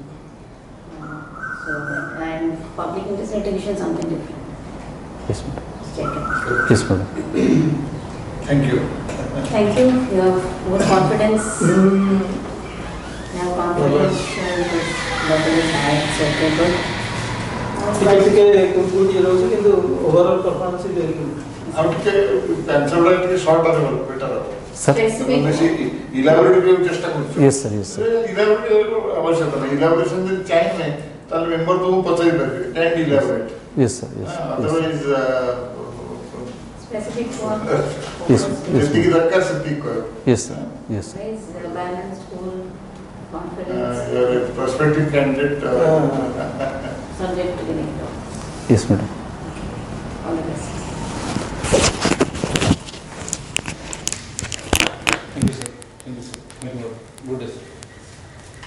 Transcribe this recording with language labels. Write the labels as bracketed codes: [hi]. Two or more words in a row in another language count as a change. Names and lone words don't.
[en] And public interest litigation is something different. Yes, madam. Just check it. Yes, madam. Thank you. Thank you. You have more confidence. You have confidence. Level is high. It's okay. Good. [or] ଟିକେ conclude ହେଇଯାଉଛି କିନ୍ତୁ [en] overall performance is very good. [or] ଆଉ ଟିକେ pencil ଟା ଟିକେ short ଆସିବ better ହେବ। [en] Sir. Specific. [or] ବେଶୀ elaborate କରିବାକୁ ଚେଷ୍ଟା କରୁଛୁ। [en] Yes, sir. Yes, sir. [or] elaborate ଆବଶ୍ୟକ ନାହିଁ। elaboration ଯଦି ଚାହିଁ ନାହିଁ ତାହେଲେ member ତୁମକୁ ପଚାରି ପାରିବେ [en] can elaborate। Yes, sir. Yes. Yes. otherwise Specific for Yes. Yes. [or] ଯେତିକି ଦରକାର ସେତିକି କହିବ। [en] Yes, sir. Yes, sir. Is balanced, cool, confidence, You are a prospective candidate. subject to the next. Yes, madam. All the best. Thank you, sir. Thank you, sir. Good day, sir.